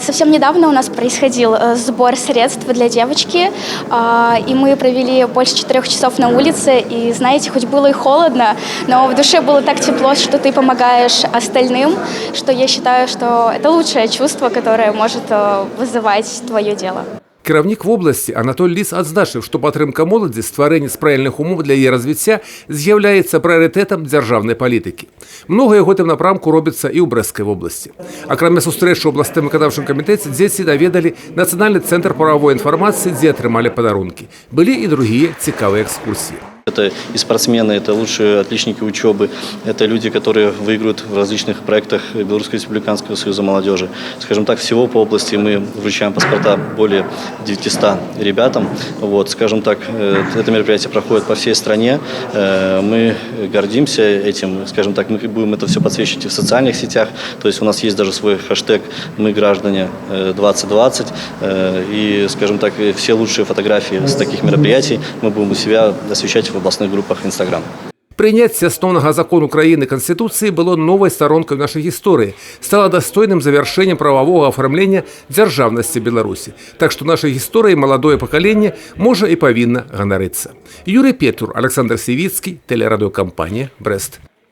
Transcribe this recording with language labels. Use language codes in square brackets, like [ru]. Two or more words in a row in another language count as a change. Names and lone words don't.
[ru] Совсем недавно у нас происходил сбор средств для девочки, и мы провели больше 4 часов на улице. И знаете, хоть было и холодно, но в душе было так тепло, что ты помогаешь остальным, что я считаю, что это лучшее чувство, которое может вызывать твое дело. [be] Кіраўнік вобласці Анатоль Ліс адзначыў, што падтрымка моладзі, стварэнне спрыяльных умоў для яе развіцця з'яўляецца прыярытэтам дзяржаўнай палітыкі. Многае ў гэтым напрамку робіцца і ў Брэсцкай вобласці. Акрамя сустрэчы ў абласным выканаўчым камітэце дзеці наведалі Нацыянальны цэнтр прававой інфармацыі, дзе атрымалі падарункі. Былі і другія цікавыя экскурсіі. [ru] Это и спортсмены, это лучшие отличники учебы, это люди, которые выиграют в различных проектах Белорусского республиканского союза молодежи. Скажем так, всего по области мы вручаем паспорта более 900 ребятам. Скажем так, это мероприятие проходит по всей стране. Мы гордимся этим, скажем так, мы будем это все подсвечивать и в социальных сетях. То есть у нас есть даже свой хэштег «Мы граждане 2020». И, скажем так, все лучшие фотографии с таких мероприятий мы будем у себя освещать в областных группах Instagram. [be] Прыняцце асноўнага закону краіны Канстытуцыі было новай старонкай нашай гісторыі, стала дастойным завяршэннем прававога афармлення дзяржаўнасці Беларусі. Так што нашай гісторыяй маладое пакаленне можа і павінна ганарыцца. Юрый Петур, Александр Сівіцкі, тэлерадыёкампанія «Брэст».